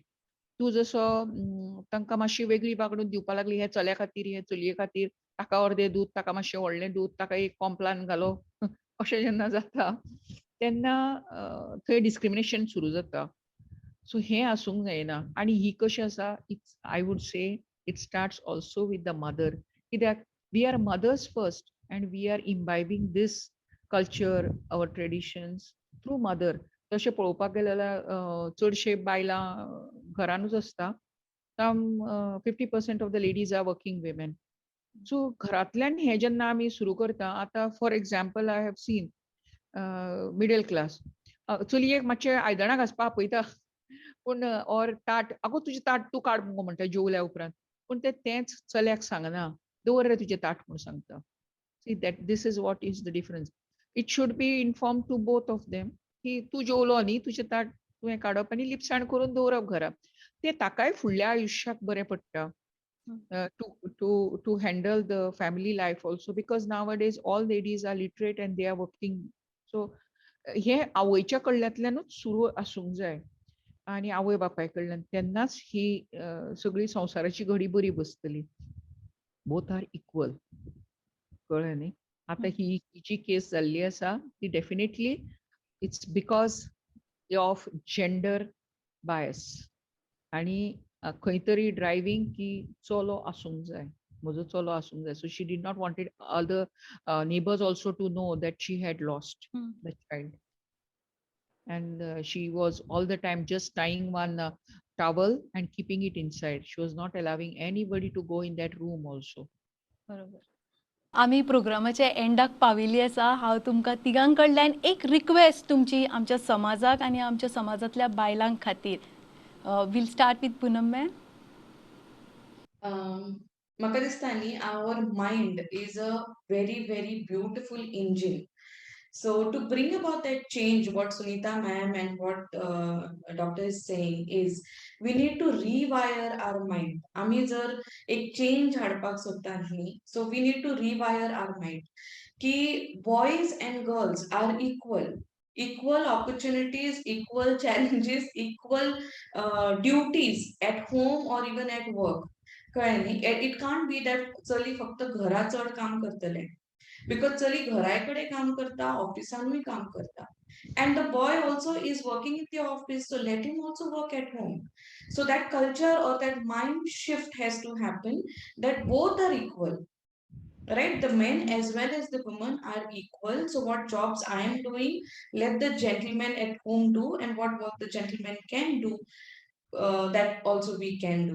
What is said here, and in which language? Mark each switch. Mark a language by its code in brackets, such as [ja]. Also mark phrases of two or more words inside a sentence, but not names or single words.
[kok] तूं जसो तांकां मातशी वेगळी वागणूक दिवपा लागली, हे चल्या खातीर, हे चलये खातीर, ताका अर्दें दूद, ताका मातशें व्हडलें दूद, ताका एक कॉम्प्लान घालो, अशें जेन्ना जाता तेन्ना थंय डिस्क्रिमिनेशन सुरू जाता. सो हें आसूंक जायना. आणि ही कशी आसा, [en] it's I would say it starts also with the mother. कित्याक we are mothers first and we are imbibing this culture, our traditions through mother. [kok] तशें पळोवपाक गेलें जाल्यार चडशे बायलां घरानूच आसता. [en] 50% of the ladies are working women. [kok] सो घरांतल्यान हें जेन्ना आमी सुरू करता, आतां [en] for example I have seen middle class [kok] चलयेक मातशें आयदनां घासपा आपयता, पूण ऑर ताट, आगो तुजें ताट तूं काड मुगो म्हणटा जेवल्या उपरांत, पूण तेंच चल्याक सांगना, दवर रे तुजें ताट म्हूण सांगता. [en] See that this is what is the difference. It should be informed to both of them [kok] की तू जेवलो न्ही तुझे ताट तुवें काडप आनी लिपसाण करून दवरप घरा. ते ताकाय फुडल्या आयुश्याक बरें पडटा. [en] To handle the family life also, because nowadays all ladies are literate and they are working. [kok] So हे आवयच्या कडल्यातल्यानूच सुरू आसूंक जाय आणि आवय बापाय कडल्यान, तेन्नाच ही सगळी संवसाराची घडी बरी बसतली. [en] both are equal. [kok] कळ्ळें न्ही. आतां ही जी केस जाल्ली आसा ती [en] definitely it's because of gender bias [kok] आणि खंय तरी ड्रायव्हिंग की चलो आसूंक जाय, म्हजो चलो आसूंक जाय. [en] so she did not wanted other neighbours also to know that she had lost the child. And she was all the time just tying one towel and keeping it inside. She was not allowing anybody to go in that room also. [kok] बरोबर. आमी प्रोग्रामाच्या एंडाक पाविल्ली आसा. हांव तुमकां तिगां कडल्यान एक रिक्वेस्ट तुमची आमच्या समाजाक आनी आमच्या समाजांतल्या बायलांक खातीर. [en] we'll start with Poonam ma'am. [kok] म्हाका दिसता न्ही [en] our mind is a very very beautiful engine. So to bring about that change, what Sunita ma'am and what doctor is saying is we need to rewire our mind. [kok] आम्ही जर एक चेंज हाडपाक सोदतात न्ही, [en] so we need to rewire our mind. की boys and girls are equal. Equal opportunities, equal challenges, equal duties at home or even at work. [kok] कळ्ळें न्ही. [en] It can't be that [kok] चली फक्त घरा चड काम करतले. बिकॉज चली घराय कडेन काम करता, ऑफिसानूय काम करता. [en] And the boy also is working in the office, so let him also work at home. So that culture or that mind shift has to happen, that both are equal. Right? The men as well as the women are equal. So what jobs I am doing, let the gentleman at home do, and what work the gentleman can do, that also we can do.